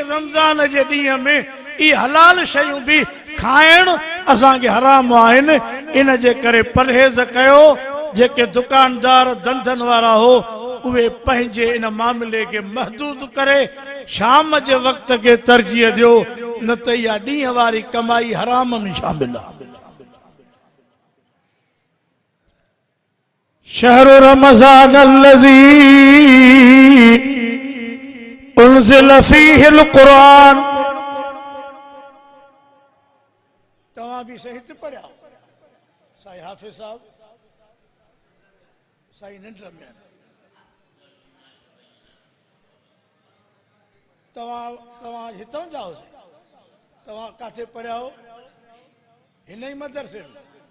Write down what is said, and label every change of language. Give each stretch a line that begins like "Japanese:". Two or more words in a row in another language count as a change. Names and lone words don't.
Sindhi: रमज़ान जे ॾींहं में इहे हलाल शयूं बि खाइण असांखे हराम आहिनि इन जे करे परहेज़ कयो जेके दुकानदार धंधनि वारा हो उहे पंहिंजे इन मामले खे महदूद करे शाम जे वक़्त खे तरजीह ॾियो न त इहा ॾींहं वारी कमाई हराम में शामिल आहे
Arabic: شهر رمضان الذي انزل فيه القرآن
Sindhi: तव्हां बि सही ते पढ़िया साईं हाफ़िज़ साहब साईं निंड में तव्हां हितां जाओ तव्हां किथे पढ़िया हो हिन ई मदरसे में